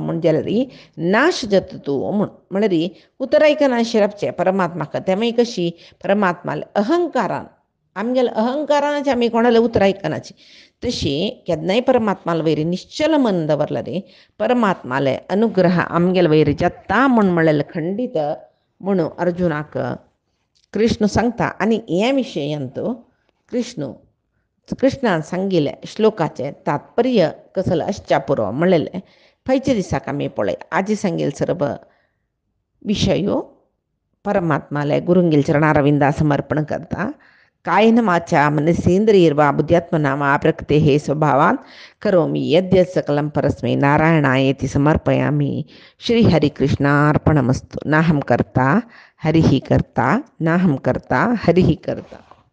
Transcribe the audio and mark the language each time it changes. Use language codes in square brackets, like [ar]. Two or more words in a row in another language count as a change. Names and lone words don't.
[kok] म्हण जाल्यार नाश जाता तूं म्हळ्यार उतर आयकनाशी रावचें परमात्माक तेमय कशी परमात्माले अहंकारान आमगेले अहंकारानाचें आमी कोणालें उतर आयकनाची तशी केन्नाय परमात्माले वयरी निश्चल मन दवरल्यार परमात्माले अनुग्रह आमगेले वयरी जाता म्हूण म्हणलेलें खंडीत म्हणून अर्जुनाक कृष्ण सांगता आनी हे विशयांत कृष्णान सांगिल्लें श्लोकाचें तात्पर्य कसलें आसच्या पुरो म्हणलेलें फायच्या दिसाक आमी पळय आजी सांगेल सर्व विशयो परमात्माले गुरुंगेल चरणारविंदा समर्पण करता [sa] कायेन वाचा मनसेन्द्रियैर्वा बुद्ध्यात्मना वा प्रकृतेः स्वभावात् करोमि यद्यत् सकलं परस्मै नारायणायेति समर्पयामि. श्रीहरिकृष्णार्पणमस्तु. नाहं कर्ता हरिः कर्ता, नाहं कर्ता हरिः कर्ता.